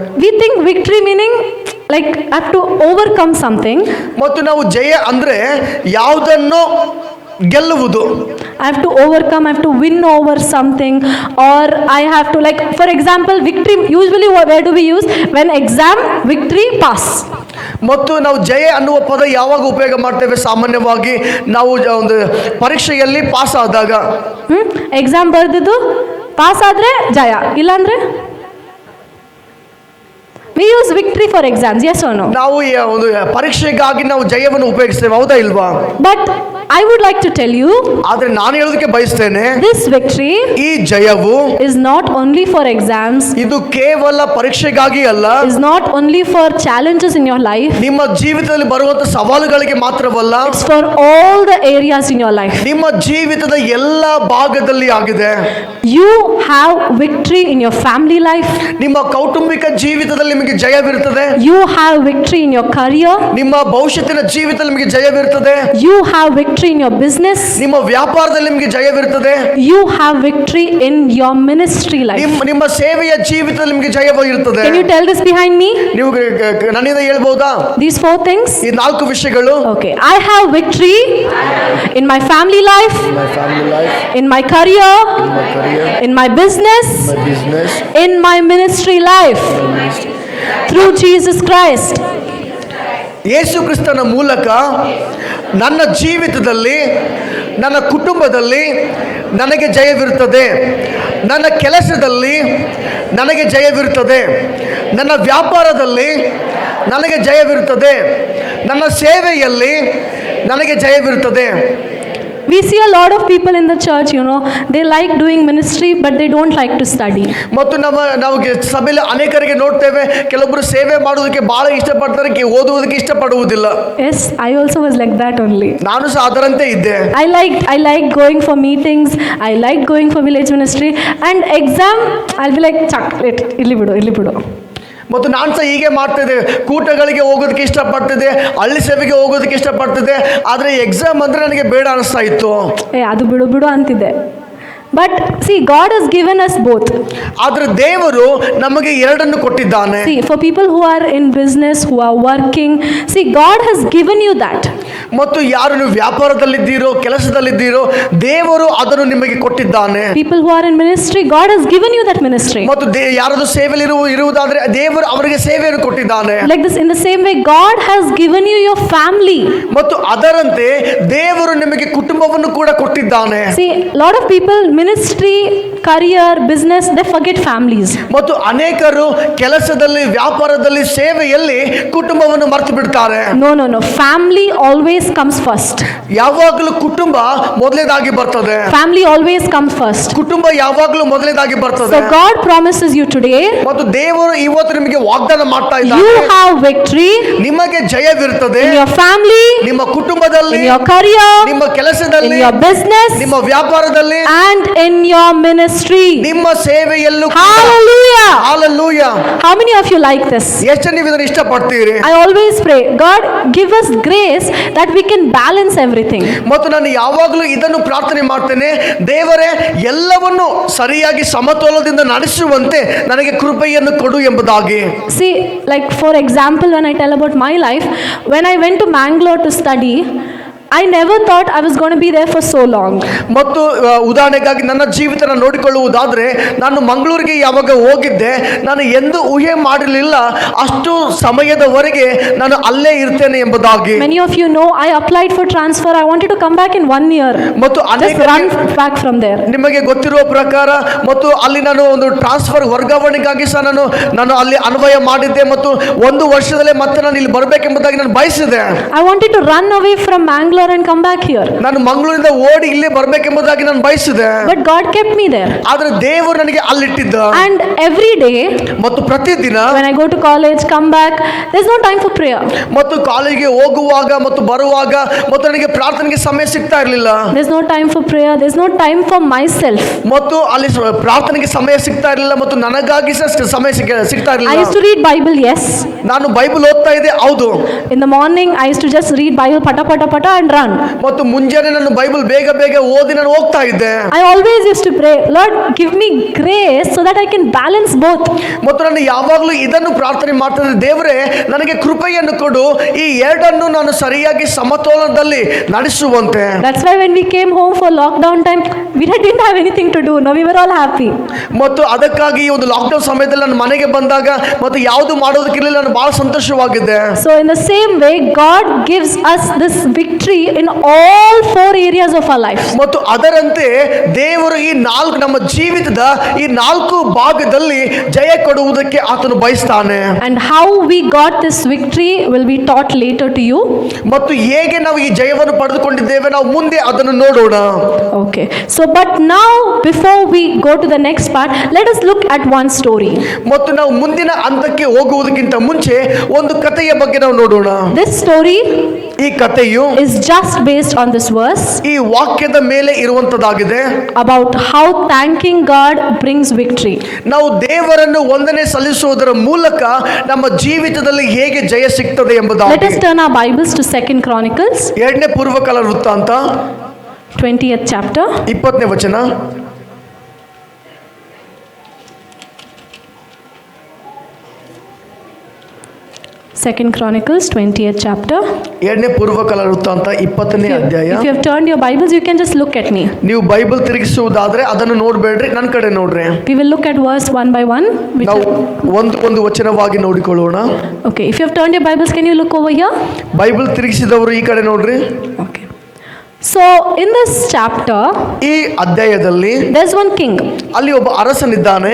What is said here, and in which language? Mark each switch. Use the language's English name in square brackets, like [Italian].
[English] We think victory meaning like I have to overcome something. [Kannada] ಮತ್ತು ನಾವು ಜಯ ಅಂದ್ರೆ ಯಾವುದನ್ನು ಗೆಲ್ಲುವುದು. [English] I have to overcome, I have to win over something, or I have to, like, for example, victory, usually where do we use? When exam, victory, pass. [Kannada] ಮತ್ತು ನಾವು ಜಯ ಅನ್ನುವ ಪದ ಯಾವಾಗ ಉಪಯೋಗ ಮಾಡ್ತೇವೆ? ಸಾಮಾನ್ಯವಾಗಿ ನಾವು ಒಂದು ಪರೀಕ್ಷೆಯಲ್ಲಿ ಪಾಸ್ ಆದಾಗ. ಎಕ್ಸಾಮ್ ಬರೆದಿದ್ದು ಪಾಸ್ ಆದರೆ ಜಯ, ಇಲ್ಲಾಂದ್ರೆ [English] we use victory for exams, yes or no? [Kannada] ನಾವು ಒಂದು ಪರೀಕ್ಷೆಗಾಗಿ ನಾವು ಜಯವನ್ನು ಉಪಯೋಗಿಸ್ತೇವೆ, ಹೌದಾ ಇಲ್ವಾ? [English] But I would like to tell you, [Kannada] ಆದ್ರೆ ನಾನು ಹೇಳೋದಕ್ಕೆ ಬಯಸ್ತೇನೆ, [English] this victory [Kannada] ಈ ಜಯವು [English] is not only for exams, [Kannada] ಇದು ಕೇವಲ ಪರೀಕ್ಷೆಗಾಗಿ ಅಲ್ಲ, [English] is not only for challenges in your life, [Kannada] ನಿಮ್ಮ ಜೀವಿತದಲ್ಲಿ ಬರುವಂತ ಸವಾಲುಗಳಿಗೆ ಮಾತ್ರವಲ್ಲ, [English] it's for all the areas in your life. [Kannada] ನಿಮ್ಮ ಜೀವಿತದ ಎಲ್ಲ ಭಾಗದಲ್ಲಿ ಆಗಿದೆ. [English] You have victory in your family life, [Kannada] ನಿಮ್ಮ ಕೌಟುಂಬಿಕ ಜೀವಿತದಲ್ಲಿ ನಿಮಗೆ ಜಯವಿರುತ್ತದೆ. [English] you have victory in your career, [Kannada] ನಿಮ್ಮ ಭವಿಷ್ಯತ್ತಿನ ಜೀವಿತದಲ್ಲಿ ನಿಮಗೆ ಜಯವಿರುತ್ತದೆ. [English] you have victory in your business, [Kannada] ನಿಮ್ಮ ವ್ಯಾಪಾರದಲ್ಲಿ ನಿಮಗೆ ಜಯವಿರುತ್ತದೆ. [English] you have victory in your ministry life. [Kannada] ನಿಮ್ಮ ಸೇವೆಯ ಜೀವಿತದಲ್ಲಿ ನಿಮಗೆ ಜಯವಿರುತ್ತದೆ. [English] Can you tell this behind me? [Kannada] ನೀವು ನನ್ನಿಂದ ಹೇಳ್ಬಹುದಾ [English] These 4 things? [Kannada] ಈ 4 ವಿಷಯಗಳು? [English] Okay, I have victory in my family life, in my career, in my business, in my ministry life, through Jesus Christ. [Kannada] ಯೇಸು ಕ್ರಿಸ್ತನ ಮೂಲಕ ನನ್ನ ಜೀವಿತದಲ್ಲಿ, ನನ್ನ ಕುಟುಂಬದಲ್ಲಿ ನನಗೆ ಜಯವಿರುತ್ತದೆ. ನನ್ನ ಕೆಲಸದಲ್ಲಿ ನನಗೆ ಜಯವಿರುತ್ತದೆ. ನನ್ನ ವ್ಯಾಪಾರದಲ್ಲಿ ನನಗೆ ಜಯವಿರುತ್ತದೆ. ನನ್ನ ಸೇವೆಯಲ್ಲಿ ನನಗೆ ಜಯವಿರುತ್ತದೆ. [English] We see a lot of people in the church, you know, they like doing ministry but they don't like to study. [Kannada] ಮತ್ತು ನಾವು ಸಭೆಯಲ್ಲಿ ಅನೇಕರಿಗೆ ನೋಡ್ತೇವೆ, ಕೆಲವೊಬ್ಬರು ಸೇವೆ ಮಾಡೋದಕ್ಕೆ ಬಹಳ ಇಷ್ಟಪಡ್ತಾರೆ, ಓದುವುದಕ್ಕೆ ಇಷ್ಟಪಡುವುದಿಲ್ಲ. [English] Yes, I also was like that only. [Kannada] ನಾನು ಸಹ ಅದರಂತೆ ಇದ್ದೆ. [English] I like going for meetings, I like going for village ministry, and exam I'll be like chuck it, [Kannada] ಇಲ್ಲಿ ಬಿಡು. ಮತ್ತು ನಾನು ಸಹ ಹೀಗೆ ಮಾಡ್ತಿದ್ದೆ, ಕೂಟಗಳಿಗೆ ಹೋಗೋದಕ್ಕೆ ಇಷ್ಟಪಡ್ತಿದ್ದೆ, ಹಳ್ಳಿ ಸೇವೆಗೆ ಹೋಗೋದಕ್ಕೆ ಇಷ್ಟಪಡ್ತಿದ್ದೆ, ಆದರೆ ಎಕ್ಸಾಮ್ ಅಂದರೆ ನನಗೆ ಬೇಡ ಅನಿಸ್ತಾ ಇತ್ತು. ಅದು ಬಿಡು ಅಂತಿದ್ದೆ. [English] But see, God has given us both. [Kannada] ಆದರೆ ದೇವರು ನಮಗೆ ಎರಡನ್ನು ಕೊಟ್ಟಿದ್ದಾನೆ. [English] See, for people who are in business, who are working, see, God has given you that. [Kannada] ಮತ್ತು ಯಾರು ನೀವು ವ್ಯಾಪಾರದಲ್ಲಿದ್ದೀರೋ, ಕೆಲಸದಲ್ಲಿದ್ದೀರೋ, ದೇವರು ಅದನ್ನು ನಿಮಗೆ ಕೊಟ್ಟಿದ್ದಾನೆ. [English] People who are in ministry, God has given you that ministry. [Kannada] ಮತ್ತು ಯಾರಾದರೂ ಸೇವೆಯಲ್ಲಿ ಇರುವುದಾದರೆ ದೇವರು ಅವರಿಗೆ ಸೇವೆಯನ್ನು ಕೊಟ್ಟಿದ್ದಾನೆ. [English] Like this, in the same way, God has given you your family. [Kannada] ಮತ್ತು ಅದರಂತೆ ದೇವರು ನಿಮಗೆ ಕುಟುಂಬವನ್ನು ಕೂಡ ಕೊಟ್ಟಿದ್ದಾನೆ. [English] See, lot of people, ministry, career, business, they forget families. [Kannada] ಮತ್ತು ಅನೇಕರು ಕೆಲಸದಲ್ಲಿ, ವ್ಯಾಪಾರದಲ್ಲಿ, ಸೇವೆಯಲ್ಲಿ ಕುಟುಂಬವನ್ನು ಮರೆತು ಬಿಡ್ತಾರೆ. [English] No, family always comes first. [Kannada] ಯಾವಾಗಲೂ ಕುಟುಂಬ ಮೊದಲನೇದಾಗಿ ಬರ್ತದೆ. [English] Family always comes first. [Kannada] ಕುಟುಂಬ ಯಾವಾಗಲೂ ಮೊದಲನೇದಾಗಿ ಬರ್ತದೆ. [English] So God promises you today, [Kannada] ಮತ್ತು ದೇವರು ಇವತ್ತು ನಿಮಗೆ ವಾಗ್ದಾನ ಮಾಡ್ತಾ ಇದ್ದಾನೆ, [English] you have victory [Kannada] ನಿಮಗೆ ಜಯವಿರುತ್ತದೆ. [English] in your family, [Kannada] ನಿಮ್ಮ ಕುಟುಂಬದಲ್ಲಿ, [English] in your career, [Kannada] ನಿಮ್ಮ ಕೆಲಸದಲ್ಲಿ, [English] in your business, [Kannada] ನಿಮ್ಮ ವ್ಯಾಪಾರದಲ್ಲಿ, [English] and in your ministry. [Kannada] ನಿಮ್ಮ ಸೇವೆಯಲ್ಲೂ. [English] Hallelujah. Hallelujah. How many of you like this? [Kannada] ಎಷ್ಟು ನೀವು ಇದನ್ನು ಇಷ್ಟಪಡ್ತೀರಿ? [English] I always pray, God, give us grace that we can balance everything. [Kannada] ಮತ್ತು ನಾನು ಯಾವಾಗಲೂ ಇದನ್ನು ಪ್ರಾರ್ಥನೆ ಮಾಡ್ತೇನೆ, ದೇವರೇ ಎಲ್ಲವನ್ನು ಸರಿಯಾಗಿ ಸಮತೋಲನದಿಂದ ನಡೆಸುವಂತೆ ನನಗೆ ಕೃಪೆಯನ್ನು ಕೊಡು ಎಂಬುದಾಗಿ. [English] See, like for example, when I tell about my life, when I went to Mangalore to study, I never thought I was going to be there for so long. [Kannada] ಮತ್ತು ಉದಾಹರಣೆಗಾಗಿ ನನ್ನ ಜೀವಿತ ನೋಡಿಕೊಳ್ಳುವುದಾದರೆ, ನಾನು ಮಂಗಳೂರಿಗೆ ಯಾವಾಗ ಹೋಗಿದ್ದೆ, ನಾನು ಎಂದು ಊಹೆ ಮಾಡಿರಲಿಲ್ಲ ಅಷ್ಟು ಸಮಯದವರೆಗೆ ನಾನು ಅಲ್ಲೇ ಇರ್ತೇನೆ ಎಂಬುದಾಗಿ. [English] Many of you know I applied for transfer. I wanted to come back in 1 year. [Kannada] ಮತ್ತು [English] just run back from there. [Kannada] ನಿಮಗೆ ಗೊತ್ತಿರುವ ಪ್ರಕಾರ ಮತ್ತು ಅಲ್ಲಿ ನಾನು ಒಂದು ಟ್ರಾನ್ಸ್ಫರ್ ವರ್ಗಾವಣೆಗಾಗಿ ಸಹ ನಾನು ಅಲ್ಲಿ ಅನ್ವಯ ಮಾಡಿದ್ದೆ ಮತ್ತು 1 ವರ್ಷದಲ್ಲೇ ಮತ್ತೆ ನಾನು ಇಲ್ಲಿ ಬರಬೇಕೆಂಬುದಾಗಿ ನಾನು ಬಯಸಿದೆ. [English] I wanted to run away from Mangalore and come back here. [Kannada] ನಾನು ಮಂಗಳೂರಿಂದ ಓಡಿ ಇಲ್ಲೇ ಬರಬೇಕೆಂಬುದಾಗಿ ನಾನು ಬಯಸಿದೆ. [English] But God kept me there. [Kannada] ಆದರೆ ದೇವರು ನನಗೆ ಅಲ್ಲಿಟ್ಟಿದ್ದ. [English] And every day, [Kannada] ಮತ್ತು ಪ್ರತಿದಿನ [English] when I go to college, come back, there's no time for prayer. [Kannada] ಮತ್ತು ಕಾಲೇಜಿಗೆ ಹೋಗುವಾಗ ಮತ್ತು ಬರುವಾಗ ಮತ್ತು ನನಗೆ ಪ್ರಾರ್ಥನೆಗೆ ಸಮಯ ಸಿಗ್ತಾ ಇರಲಿಲ್ಲ. [English] There's no time for prayer. There's no time for myself. [Kannada] ಮತ್ತು ಅಲ್ಲಿ ಪ್ರಾರ್ಥನೆಗೆ ಸಮಯ ಸಿಗ್ತಾ ಇರಲಿಲ್ಲ ಮತ್ತು ನನಗಾಗಿ ಸಹ ಸಮಯ ಸಿಗ್ತಾ ಇರಲಿಲ್ಲ. [English] I used to read Bible, yes. [Kannada] ನಾನು ಬೈಬಲ್ ಓದ್ತಾ ಇದ್ದೆ, ಹೌದು. [English] In the morning, I used to just read Bible pata and run. [Kannada] ಮತ್ತು ಮುಂಜಾನೆ ನಾನು ಬೈಬಲ್ ಬೇಗ ಬೇಗ ಓದಿ ನಾನು ಹೋಗ್ತಾ ಇದ್ದೆ. [English] I always used to pray, Lord, give me grace so that I can balance both. [Kannada] ಮತ್ತು ನಾನು ಯಾವಾಗಲೂ ಇದನ್ನು ಪ್ರಾರ್ಥನೆ ಮಾಡ್ತಿದ್ದೆ, ದೇವರೇ ನನಗೆ ಕೃಪೆಯನ್ನು ಕೊಡು, ಈ ಎರಡನ್ನು ನಾನು ಸರಿಯಾಗಿ ಸಮತೋಲನದಲ್ಲಿ ನಡೆಸುವಂತೆ. [English] That's why when we came home for lockdown time, we didn't have anything to do. No, we were all happy. [Kannada] ಮತ್ತು ಅದಕ್ಕಾಗಿ ಈ ಒಂದು ಲಾಕ್ಡೌನ್ ಸಮಯದಲ್ಲಿ ನಾನು ಮನೆಗೆ ಬಂದಾಗ ಮತ್ತು ಯಾವುದು ಮಾಡೋದಕ್ಕಿರಲಿಲ್ಲ, ನಾನು ಬಹಳ ಸಂತೋಷವಾಗಿದ್ದೆ. [English] So in the same way, God gives us this victory in all four areas of our life. [Kannada] ಮತ್ತು ಅದರಂತೆ ದೇವರು ಈ ನಮ್ಮ ಜೀವಿತದ ಈ 4 ಭಾಗದಲ್ಲಿ ಜಯ ಕೊಡುವುದಕ್ಕೆ ಆತನು ಬಯಸ್ತಾನೆ. [English] And how we got this victory will be taught later to you. [Kannada] ಮತ್ತು ಹೇಗೆ ನಾವು ಈ ಜಯವನ್ನು ಪಡೆದುಕೊಂಡಿದ್ದೇವೆ ನಾವು ಮುಂದೆ ಅದನ್ನು ನೋಡೋಣ. [English] Okay. So but now before we go to the next part, let us look at one story. [Kannada] ಮತ್ತು ನಾವು ಮುಂದಿನ ಹಂತಕ್ಕೆ ಹೋಗುವುದಕ್ಕಿಂತ ಮುಂಚೆ ಒಂದು ಕಥೆಯ ಬಗ್ಗೆ ನಾವು ನೋಡೋಣ. [English] This story [Kannada] ಈ ಕಥೆಯು [English] is just based on this verse. [Kannada] ಈ ವಾಕ್ಯದ ಮೇಲೆ ಇರುವಂತದ್ದಾಗಿದೆ. [English] About how thanking God brings victory. [Kannada] ನಾವು ದೇವರನ್ನು ವಂದನೆ ಸಲ್ಲಿಸುವುದರ ಮೂಲಕ ನಮ್ಮ ಜೀವಿತದಲ್ಲಿ ಹೇಗೆ ಜಯ ಸಿಗ್ತದೆ ಎಂಬುದಾಗಿ. [English] Let us turn our Bibles to 2 Chronicles. [Kannada] 2ನೇ ಪೂರ್ವಕಾಲ ವೃತ್ತಾಂತ [English] 20th chapter. [Kannada] 20ನೇ ವಚನ. [English] 2 Chronicles 20th chapter. [Kannada] 2ನೇ ಪೂರ್ವಕಾಲ ವೃತ್ತಾಂತ 20ನೇ ಅಧ್ಯಾಯ. [English] If you have turned your Bibles, you can just look at me. [Kannada] ನೀವು ಬೈಬಲ್ ತಿರುಗಿಸುವುದಾದ್ರೆ ಅದನ್ನು ನೋಡಬೇಡ್ರಿ, ನನ್ನ ಕಡೆ ನೋಡ್ರಿ. [English] We will look at verse one by one. [Kannada] ನಾವು ಒಂದು ವಚನವಾಗಿ ನೋಡಿಕೊಳ್ಳೋಣ. [English] Okay, if you have turned your Bibles, can you look over here? [Kannada] Bible ತಿರುಗಿಸಿದವರು ಈ ಕಡೆ ನೋಡ್ರಿ. [English] Okay. So in this chapter, [Kannada] ಈ ಅಧ್ಯಾಯದಲ್ಲಿ [English] there's one king. [Kannada] ಅಲ್ಲಿ ಒಬ್ಬ ಅರಸನಿದ್ದಾನೆ.